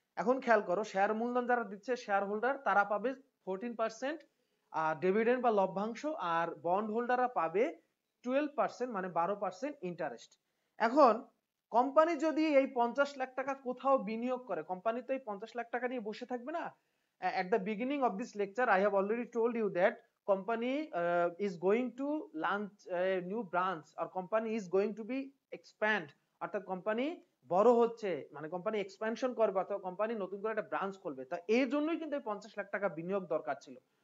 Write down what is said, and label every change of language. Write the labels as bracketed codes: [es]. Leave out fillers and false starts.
[bn] এখন খেয়াল করো শেয়ার মূলধন যারা দিচ্ছে শেয়ার হোল্ডার তারা পাবে 14% ডিভিডেন্ড বা লভ্যাংশ, আর বন্ড হোল্ডাররা পাবে 12% মানে 12% ইন্টারেস্ট। এখন কোম্পানি যদি এই 50 লাখ টাকা কোথাও বিনিয়োগ করে, কোম্পানি তো এই 50 লাখ টাকা নিয়ে বসে থাকবে না। [en] at the beginning of this lecture I have already told you that company is going to launch a new branch or company is going to be expand, [bn] অর্থাৎ কোম্পানি বড় হচ্ছে মানে কোম্পানি এক্সপ্যানশন করবে অথবা কোম্পানি নতুন করে একটা branch খুলবে। তা এই জন্যই কিন্তু এই 50 লাখ টাকা বিনিয়োগ দরকার ছিল।